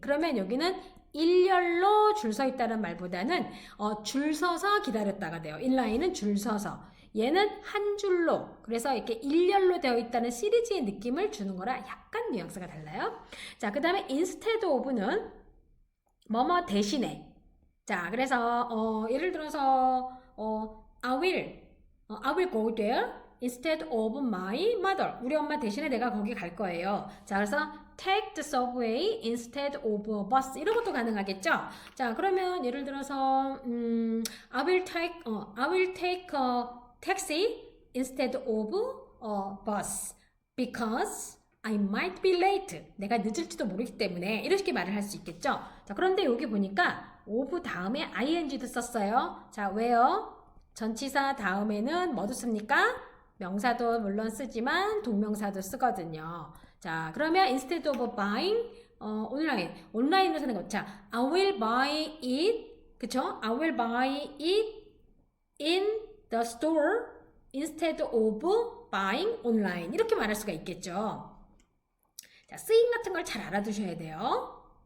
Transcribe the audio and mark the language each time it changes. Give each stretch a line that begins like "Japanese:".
Korean: 그러면 여기는 일렬로 줄 서 있다는 말보다는 줄 서서 기다렸다가 돼요. in line은 줄 서서. 얘는 한 줄로, 그래서 이렇게 일렬로 되어 있다는 시리즈의 느낌을 주는 거라 약간 뉘앙스가 달라요. 자, 그 다음에 instead of는 뭐뭐 대신에. 자, 그래서 예를 들어서
English: I will go there instead of my mother.
Korean: 우리 엄마 대신에 내가 거기 갈 거예요. 자, 그래서
English: take the subway instead of a bus.
Korean: 이런 것도 가능하겠죠? 자, 그러면 예를 들어서
English: I will take a taxi instead of a bus because I might be late.
Korean: 내가 늦을지도 모르기 때문에 이렇게 말을 할 수 있겠죠. 자, 그런데 여기 보니까 of 다음에 ing도 썼어요. 자, 왜요? 전치사 다음에는 뭐도 씁니까? 명사도 물론 쓰지만 동명사도 쓰거든요. 자, 그러면
English: instead of buying
Korean: 온라인으로 사는 거.
English: 자, I will buy it.
Korean: 그쵸?
English: I will buy it in the store instead of buying online.
Korean: 이렇게 말할 수가 있겠죠. 자, 쓰임 같은 걸 잘 알아두셔야 돼요.